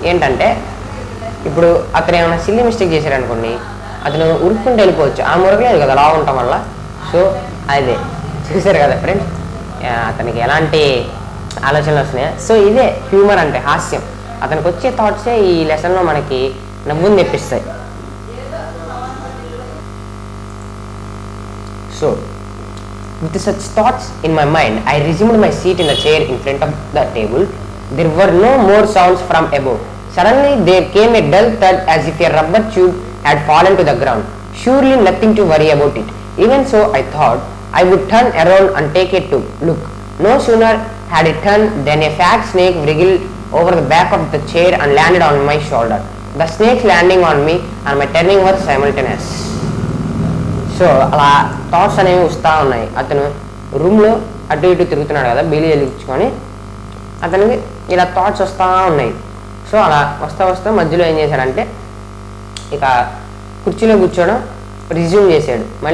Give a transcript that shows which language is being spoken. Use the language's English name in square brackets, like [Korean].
[Telugu] ఏంటంటే ఇప్పుడు అతను ఏమైనా సిల్లీ మిస్టేక్ చేశారనుకోండి, అతను ఉరుక్కుంటూ వెళ్ళిపోవచ్చు. ఆ మురగలేదు కదా లావ్ ఉండటం వల్ల. సో అదే చూసారు కదా ఫ్రెండ్స్, అతనికి ఎలాంటి ఆలోచనలు వస్తున్నాయి. సో ఇదే హ్యూమర్ అంటే, హాస్యం. అతనికి వచ్చే థాట్సే ఈ లెసన్లో మనకి నవ్వుని తెప్పిస్తాయి. [English] So with such thoughts in my mind, I resumed my seat in the chair in front of the table. There were no more sounds from above. Suddenly there came a dull thud as if a rubber tube had fallen to the ground. Surely nothing to worry about it. Even so, I thought I would turn around and take a look. No sooner had it turned than a fat snake wriggled over the back of the chair and landed on my shoulder. The snake's landing on me and my turning were simultaneous. [Telugu] So అలా thoughts అనేవి వస్తూ ఉన్నాయి. అతను రూమ్లో అటు ఇటు తిరుగుతున్నాడు కదా, బీలి వెలిగించుకొని అతనికి ఇలా థాట్స్ వస్తూ ఉన్నాయి. సో అలా వస్తూ మధ్యలో ఏం చేశాడంటే ఇక కుర్చీలో కూర్చోవడం రిజ్యూమ్ చేశాడు.